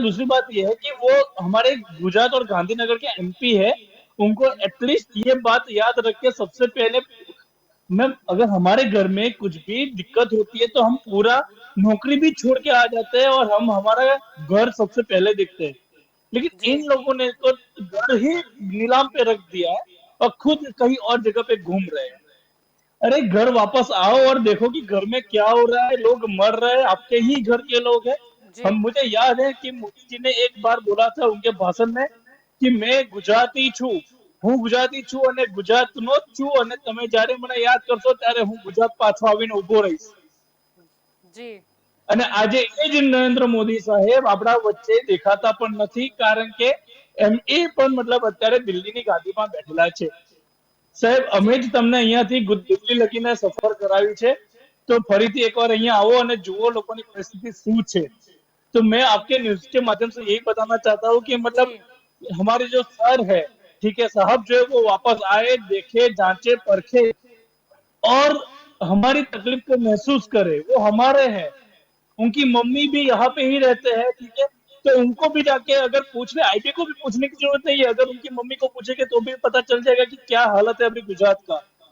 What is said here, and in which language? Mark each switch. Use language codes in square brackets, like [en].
[hi] दूसरी बात ये है कि वो हमारे गुजरात और गांधीनगर के एमपी है, उनको एटलीस्ट ये बात याद रख के सबसे पहले, मैम अगर हमारे घर में कुछ भी दिक्कत होती है तो हम पूरा नौकरी भी छोड़ के आ जाते हैं और हम हमारा घर सबसे पहले देखते हैं। लेकिन जी इन लोगों ने तो घर ही नीलाम पे रख दिया है और खुद कहीं और जगह पे घूम रहे हैं। अरे घर वापस आओ और देखो कि घर में क्या हो रहा है, लोग मर रहे हैं, आपके ही घर के लोग हैं। जी हम मुझे याद है कि मोदी जी ने एक बार बोला था उनके भाषण में कि मैं गुजराती छू, [gu] હું ગુજરાતી છું અને ગુજરાતનો જ છું અને તમે જ્યારે મને યાદ કરશો ત્યારે હું ગુજરાત પાછો આવીને ઉભો રહીશ। [hi] जी [gu] અને આજે એ જ નરેન્દ્ર મોદી સાહેબ આપણા વચ્ચે દેખાતા પણ નથી, કારણ કે એ પણ મતલબ અત્યારે દિલ્હીની ગાદીમાં બેઠેલા છે। સાહેબ અમે [hi] जी [gu] જ તમને અહીંયાથી દિલ્હી લગીને સફર કરાવ્યું છે, તો ફરીથી એકવાર અહીંયા આવો અને જુઓ લોકોની પરિસ્થિતિ શું છે। [hi] तो मैं आपके न्यूज के माध्यम से यही बताना चाहता हूँ कि मतलब जी हमारे जो सर है, ठीक है साहब, जो है वो वापस आए, देखे, जांचे, परखे और हमारी तकलीफ को महसूस करे। वो हमारे हैं, उनकी मम्मी भी यहाँ पे ही रहते हैं, ठीक है, तो उनको भी जाके अगर पूछने, आईटी को भी पूछने की जरूरत नहीं है, अगर उनकी मम्मी को पूछेंगे तो भी पता चल जाएगा कि क्या हालत है अभी गुजरात का।